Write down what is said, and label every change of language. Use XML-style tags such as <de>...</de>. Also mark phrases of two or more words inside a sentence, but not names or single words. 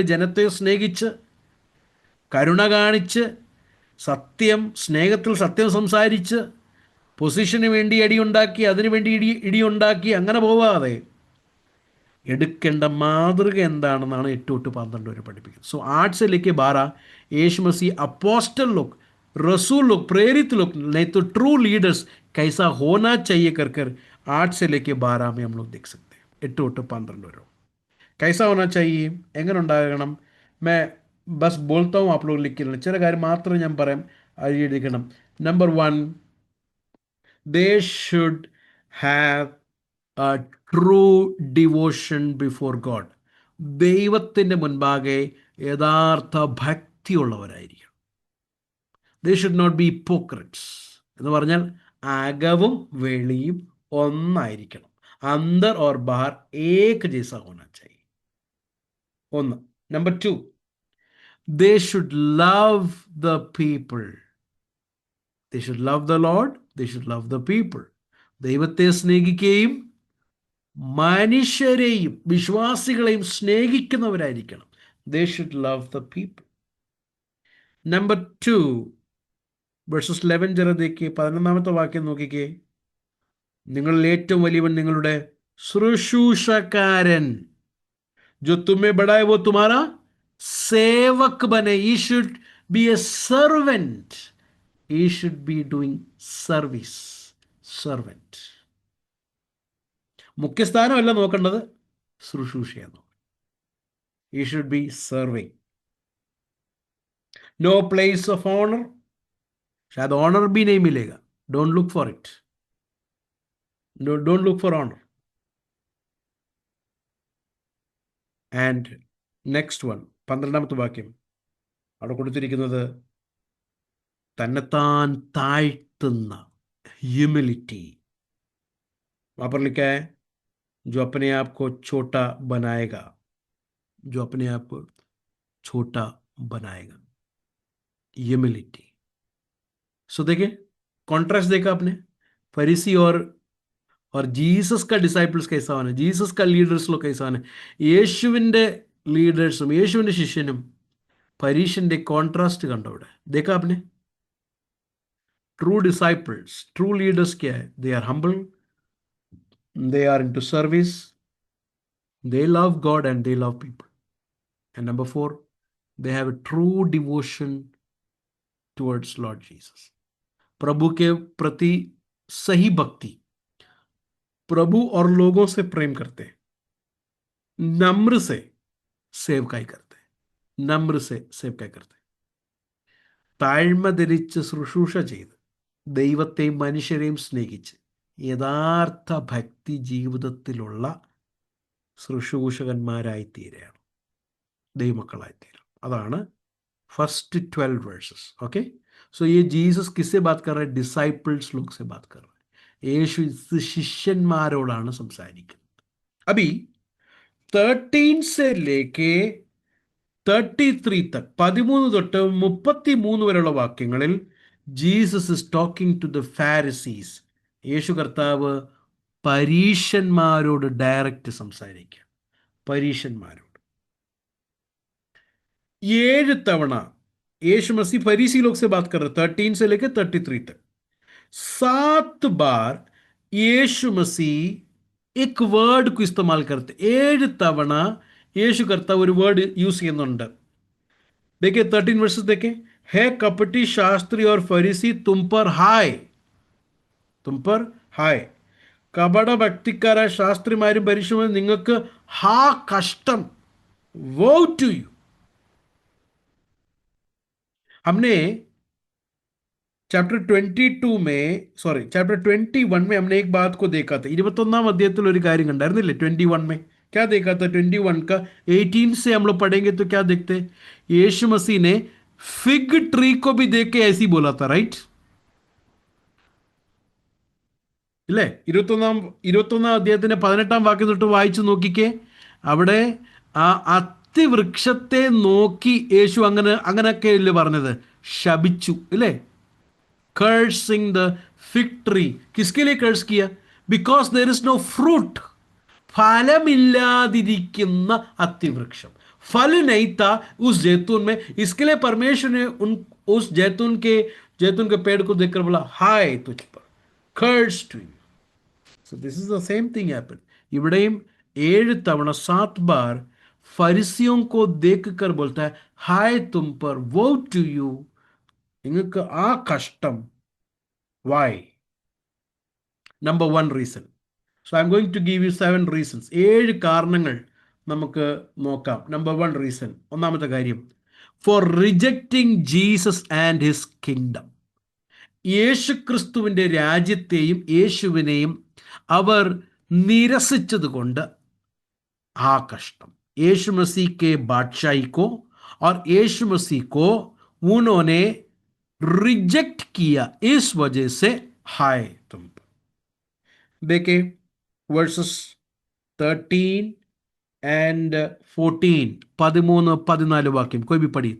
<ml>ജനത്തെ സ്നേഹിച്ച്, കരുണ കാണിച്ച്, സത്യം, സ്നേഹത്തിൽ സത്യം സംസാരിച്ച്, പൊസിഷന് വേണ്ടി അടിയുണ്ടാക്കി, അതിനു വേണ്ടി ഇടിയുണ്ടാക്കി അങ്ങനെ പോവാതെ എടുക്കേണ്ട മാതൃക എന്താണെന്നാണ് 8 to 12 വരെ പഠിപ്പിക്കുന്നത്.</ml> <hi>സോ 8 से लेके 12 यीशु मसीह अपोस्टल लोग, रसूल लोग, प्रेरित लोग, नहीं तो</hi> <en>true leaders</en> <hi>कैसा होना चाहिए कर 8 से लेके 12 में हम लोग देख सकते हैं. 8 to 12 വരെ कैसा होना चाहिए,</hi> <ml>എങ്ങനെ ഉണ്ടാകണം.</ml> <hi>मैं बस बोलता हूँ, आप लोग लिख के</hi> <ml>ചില കാര്യം മാത്രം ഞാൻ പറയാം, അത് എഴുതിക്കണം. നമ്പർ 1,</ml> <en>they should have a true devotion before God.</en> <ml>ദൈവത്തിൻ്റെ മുൻപാകെ യഥാർത്ഥ ഭക്തിയുള്ളവരായിരിക്കണം.</ml> <en>they should not be hypocrites.</en> <ml>എന്ന് പറഞ്ഞാൽ അകവും വെളിയും ഒന്നായിരിക്കണം.</ml> <hi>അന്തർ और बाहर एक जैसा होना चाहिए. 1.</hi> <en>നമ്പർ 2, they should love the people. They should love the Lord, they should love the people.</en> <ml>ദൈവത്തെ സ്നേഹിക്കുകയും മനുഷ്യരെയും വിശ്വാസികളെയും സ്നേഹിക്കുന്നവരായിരിക്കണം.</ml> <en>They should love the people. Number 2, verses 11</en> <hi>ജरा देखिए,</hi> <ml>11ാമത്തെ വാക്യം നോക്കിക്കേ. നിങ്ങളിൽ ഏറ്റവും വലിയവൻ നിങ്ങളുടെ ശുശ്രൂഷക്കാരൻ.</ml> <hi>जो तुम्हें बड़ा है वो तुम्हारा सेवक बने.</hi> <en>He should be a servant. He should be doing service. Servant.</en> <ml>മുഖ്യസ്ഥാനമല്ല നോക്കേണ്ടത്, ശുശ്രൂഷയാണ്.</ml> <en>He should be serving. No place of honor.</en> <hi>शायद ऑनर भी नहीं मिलेगा.</hi> <en>Don't look for it. No, don't look for honor. And next one,</en> <ml>12ാമത്തെ വാക്യം അവിടെ കൊടുത്തിരിക്കുന്നത് തന്നെത്താൻ താഴ്ത്തുന്ന,</ml> <en>humility.</en> <hi>वहां पर लिखा है जो अपने आप को छोटा बनाएगा, जो अपने आप को छोटा बनाएगा, ह्यूमिलिटी. सो देखिए, कॉन्ट्रास्ट देखा आपने, फरीसी और ജീസസ് का ഡിസൈപ്പിൾസ് കൈസാവാണ്, ജീസസ് का ലീഡേഴ്സിലോ കൈസാവാണ്.</hi> <ml>യേശുവിൻ്റെ ലീഡേഴ്സും യേശുവിൻ്റെ ശിഷ്യനും പരീശൻ്റെ കോൺട്രാസ്റ്റ് കണ്ടോ അവിടെ?</ml> <hi>देखा आपने?</hi> <en>true disciples, true leaders</en> <hi>क्या है?</hi> <en>they are humble, they are into service, they love God and they love people. And number 4, they have a true devotion towards Lord Jesus.</en> <hi>प्रभु के प्रति सही भक्ति, प्रभु और लोगों से प्रेम करते हैं, नम्र से सेवकाई करते हैं, नम्र से सेवकाई करते हैं,</hi> <ml>താഴ്മ ധരിച്ച് ശുശ്രൂഷ ചെയ്ത് ദൈവത്തെയും മനുഷ്യരെയും സ്നേഹിച്ച് യഥാർത്ഥ ഭക്തി ജീവിതത്തിലുള്ള ശുശ്രൂഷകന്മാരായിത്തീരുകയാണ്, ദൈവമക്കളായിത്തീരും.</ml> <hi>അതാണ്</hi> <en>first 12 verses.</en> <hi>ओके, सो ये जीसस किससे बात कर रहा है? डिसाइपल्स लोग से बात कर रहा है.</hi> <ml>യേശു ശിഷ്യന്മാരോടാണ് സംസാരിക്കുന്നത്.</ml> <hi>अभी 13 से लेके 33 तक,</hi> <ml>13 തൊട്ട് 33 വരെയുള്ള വാക്യങ്ങളിൽ</ml> <en>Jesus is talking to the Pharisees.</en> <ml>യേശു കർത്താവ് പരീശന്മാരോട് ഡയറക്റ്റ് സംസാരിക്കുക. പരീശന്മാരോട് 7 തവണ</ml> <hi>यीशु मसीह फरीसी लोग से बात कर रहे, 13 से लेकर 33 तक. 7 बार यीशु मसीह एक वर्ड को इस्तेमाल करते.</hi> <ml>7 तवण യേശു കർത്താവ് ഒരു</ml> <en>word use</en> <ml>ചെയ്യുന്നുണ്ട്.</ml> <hi>देखिए 13 वर्सेस देखें. है कपटी शास्त्री और फरीसी तुम पर हाय, तुम पर हाय.</hi> <ml>കപട ഭക്തിക്കാരായ ശാസ്ത്രിമാരും പരീശന്മാരും നിങ്ങൾക്ക് ഹാ കഷ്ടം,</ml> <en>woe to you.</en> <hi>हमने चैप्टर 21 में हमने एक बात को देखा था. 21ാം അധ്യായത്തിൽ ഒരു കാര്യം കണ്ടായിരുന്നില്ലേ? 21 में क्या देखा था? 21 का 18 से हम लोग पढ़ेंगे तो क्या देखते हैं? यीशु मसीह ने</hi> <en>fig tree</en> <hi>को भी देख के ऐसी बोला था, राइट?</hi> <ml>ഇല്ലേ? 21ാം അധ്യായത്തിന്റെ 18ാം വാക്യം തൊട്ട് വായിച്ചു നോക്കിക്കേ. അവിടെ ആ അത്തിവൃക്ഷത്തെ നോക്കി യേശു അങ്ങനെയൊക്കെ ഇല്ലേ പറഞ്ഞത്? ശപിച്ചു, ഇല്ലേ?</ml> <en>cursing the fig tree.</en> <hi>किसके लिए कर्स किया?</hi> <en>Because there is no fruit.</en> <ml>फलमिല്ലാതിരിക്കുന്ന അത്തിവൃക്ഷം.</ml> <hi>फल नहीं था उस जैतून में, इसके लिए परमेश्वर ने उस जैतून के पेड़ को देखकर बोला हाय तुझ पर,</hi> <en>curse to you. So this is the same thing happened.</en> <ml>ഇവിടെയും 7 തവണ</ml> <hi>7 बार फरीसियों को देखकर बोलता है हाय तुम पर,</hi> <en>woe to you,</en> <ml>നിങ്ങൾക്ക് ആ കഷ്ടം.</ml> <en>Why? Number 1 reason. So I'm going to give you 7 reasons.</en> <ml>7 കാരണങ്ങൾ നമുക്ക് നോക്കാം.</ml> <en>Number 1 reason,</en> <ml>ഒന്നാമത്തെ കാര്യം,</ml> <en>for rejecting Jesus and his kingdom.</en> <ml>യേശു ക്രിസ്തുവിൻ്റെ രാജ്യത്തെയും യേശുവിനെയും അവർ നിരസിച്ചത് കൊണ്ട് ആ കഷ്ടം.</ml> <hi>യേശു मसीह के बादशाही को और यीशु मसीह को उन्होंने रिजेक्ट किया, इस वजह से हाय तुम पर. देखिए वर्सेस 13 and 14, 13-14 वाक्य कोई भी पढ़ी.</hi>